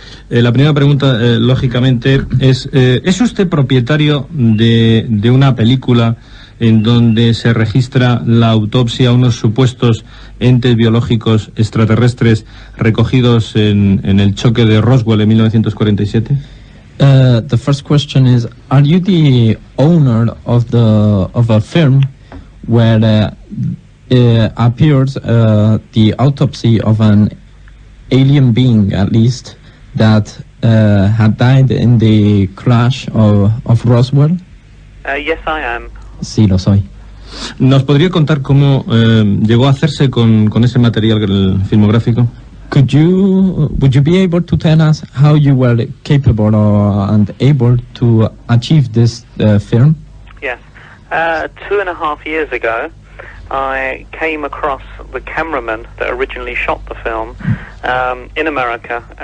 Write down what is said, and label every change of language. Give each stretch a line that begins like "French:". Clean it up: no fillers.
Spanish: La primera pregunta, lógicamente, ¿es usted propietario de una película en donde se registra la autopsia a unos supuestos entes biológicos extraterrestres recogidos en el choque de Roswell en 1947?
English: The first question is: are you the owner of a film where appears the autopsy of an alien being, at least, that had died in the crash of Roswell? Yes, I am.
Spanish: Sí, lo soy. ¿Nos podría contar cómo llegó a hacerse con ese material filmográfico?
English: Would you be able to tell us how you were capable and able to achieve this film? Yes. 2.5 years ago, I came across the cameraman that originally shot the film in America.